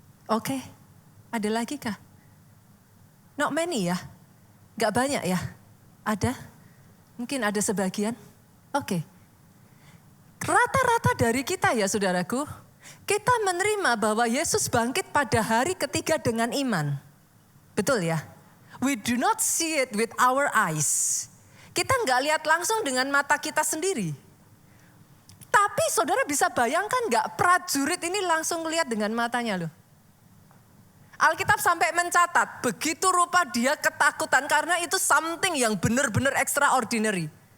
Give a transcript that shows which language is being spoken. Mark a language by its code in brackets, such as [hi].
[id] Oke, ada lagi kah? [en] Not many [id] ya? Enggak banyak ya? Ada? Mungkin ada sebagian? Oke. Rata-rata dari kita ya saudaraku, kita menerima bahwa Yesus bangkit pada hari ketiga dengan iman. Betul ya? [en] We do not see it with our eyes. [id] Kita nggak lihat langsung dengan mata kita sendiri. Tapi saudara bisa bayangkan nggak prajurit ini langsung lihat dengan matanya loh. Alkitab sampai mencatat, begitu rupa dia ketakutan karena itu something yang benar-benar extraordinary.